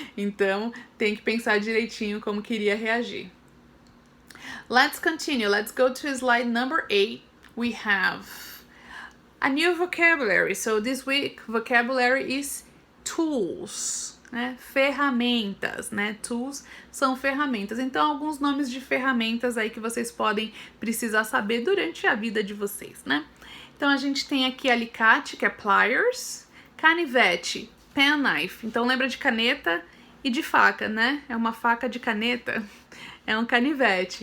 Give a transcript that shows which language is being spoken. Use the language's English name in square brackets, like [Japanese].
[Portuguese] Então, tem que pensar direitinho como queria reagir. [English] Let's continue. Let's go to slide number 8. We have a new vocabulary. So this week, vocabulary is tools. [Portuguese] né? Ferramentas, né? Tools são ferramentas. Então, alguns nomes de ferramentas aí que vocês podem precisar saber durante a vida de vocês, né? Então, a gente tem aqui alicate, que é pliers, canivete, penknife. Então, lembra de caneta e de faca, né? É uma faca de caneta, é um canivete.